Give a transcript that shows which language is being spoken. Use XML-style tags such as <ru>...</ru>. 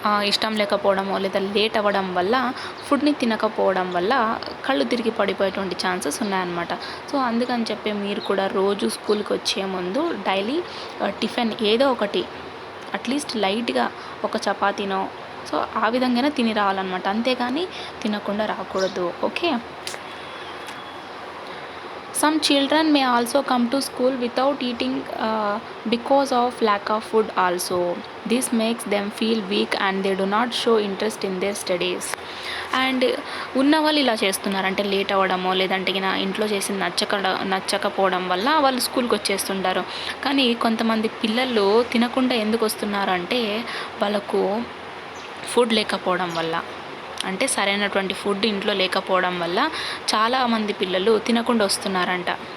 <te>ఇష్టం లేకపోవడమో లేదా లేట్ అవ్వడం వల్ల ఫుడ్ని తినకపోవడం వల్ల కళ్ళు తిరిగి పడిపోయేటువంటి ఛాన్సెస్ ఉన్నాయన్నమాట. సో అందుకని చెప్పి మీరు కూడా రోజు స్కూల్కి వచ్చే ముందు డైలీ టిఫిన్ ఏదో ఒకటి అట్లీస్ట్ లైట్గా ఒక చపాతీనో సో ఆ విధంగానే తిని రావాలన్నమాట, అంతేగాని తినకుండా రాకూడదు.</te> <en>Okay. Some children may also come to school without eating because of lack of food also. This makes them feel weak and they do not show interest in their studies.</en> <te>And ఉన్న వాళ్ళు ఇలా చేస్తున్నారు, అంటే late అవ్వడమో లేదంటే ఇంట్లో చేసి నచ్చకపోవడం వల్ల వాళ్ళు స్కూల్కి వచ్చేస్తుంటారు. కానీ కొంతమంది పిల్లలు తినకుండా ఎందుకు వస్తున్నారు అంటే వాళ్ళకు ఫుడ్ లేకపోవడం వల్ల, అంటే సరైనటువంటి ఫుడ్ ఇంట్లో లేకపోవడం వల్ల చాలామంది పిల్లలు తినకుండా వస్తున్నారంట.</te>